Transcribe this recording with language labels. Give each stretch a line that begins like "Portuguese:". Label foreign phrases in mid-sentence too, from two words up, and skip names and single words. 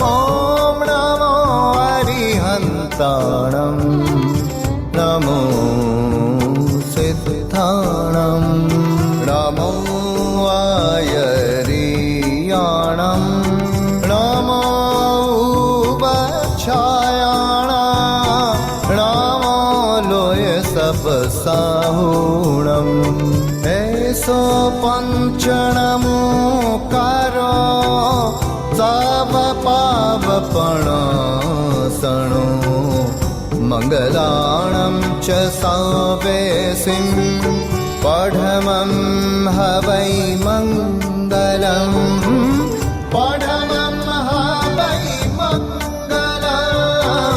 Prakrit languages: ॐ नमो अरिहन्ताणं नमो सिद्धाणं नमो आयरि कल्याणं नमो उपाध्यायाणां नमो लोय सब साहुणम् ऐसो पंचनमो कारो सब पावपणासणो मंगलाणं च सावेसिं पढमं हवै मंगलम् पढमं हवै मंगलम्